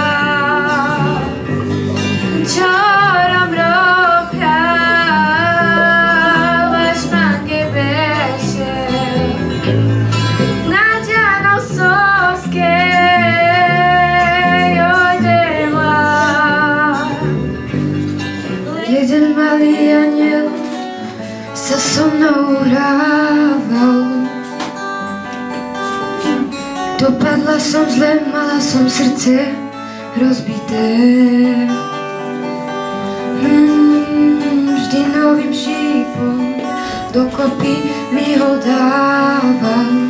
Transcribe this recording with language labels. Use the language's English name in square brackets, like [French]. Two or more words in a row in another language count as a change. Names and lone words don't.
[Romany] Čorom pravaš mange veše, nađano soske joj devla. [Slovak] Jeden malý aniel sa so mnou hrával. Dopadla som zle, mala som srdce rozbité. Vždy novým šípom dokopy mi ho dával.